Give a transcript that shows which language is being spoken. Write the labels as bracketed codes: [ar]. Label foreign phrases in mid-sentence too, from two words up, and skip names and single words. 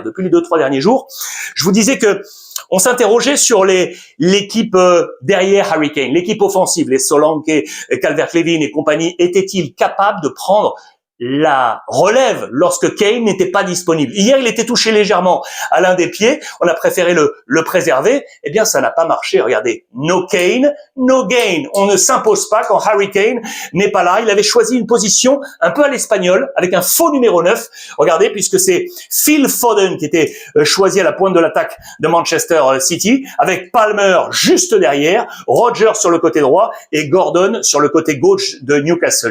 [fr] Depuis les 2-3 derniers jours, je vous disais que on s'interrogeait sur l'équipe derrière Harry Kane, l'équipe offensive, les Solanke, Calvert-Lewin et compagnie. Étaient-ils capables de prendre la relève lorsque Kane n'était pas disponible? Hier, il était touché légèrement à l'un des pieds. On a préféré le préserver. Eh bien, ça n'a pas marché. Regardez. [en] No Kane, no gain. [fr] On ne s'impose pas quand Harry Kane n'est pas là. Il avait choisi une position un peu à l'espagnol avec un faux numéro 9. Regardez, puisque c'est Phil Foden qui était choisi à la pointe de l'attaque de Manchester City, avec Palmer juste derrière, Rodgers sur le côté droit et Gordon sur le côté gauche de Newcastle.